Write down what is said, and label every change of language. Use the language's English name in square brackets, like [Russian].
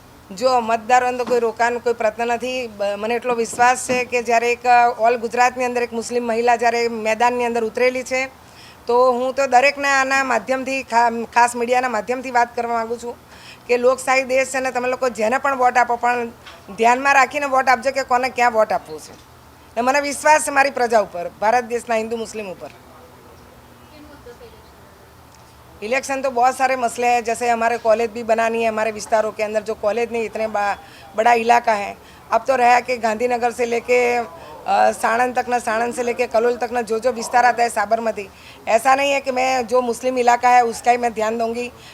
[Hindi] जो मतदारों तो कोई रोकानो कोई प्रश्न नहीं। [Gujarati] મને એટલો વિશ્વાસ છે કે જ્યારે એક ઓલ ગુજરાતની અંદર એક મુસ્લિમ મહિલા જ્યારે મેદાનની અંદર ઉતરેલી છે, તો હું તો દરેકને આના માધ્યમથી ખાસ મીડિયાના માધ્યમથી વાત કરવા માગું છું કે લોકશાહી દેશ છે ને, તમે લોકો જેને પણ વોટ આપો પણ ધ્યાનમાં રાખીને વોટ આપજો કે કોને ક્યાં વોટ આપવું છે। ને મને વિશ્વાસ છે મારી પ્રજા ઉપર, ભારત દેશના હિન્દુ મુસ્લિમ ઉપર। [Hindi] इलेक्शन तो बहुत सारे मसले हैं, जैसे हमारे कॉलेज भी बनानी है हमारे विस्तारों के अंदर। जो कॉलेज नहीं, इतने बड़ा इलाका है। अब तो रहा कि गांधीनगर से लेके साणंद तक, ना साणंद से लेके कलोल तक, ना जो जो विस्तार आता है साबरमती, ऐसा नहीं है कि मैं जो मुस्लिम इलाका है उसका ही मैं ध्यान दूंगी।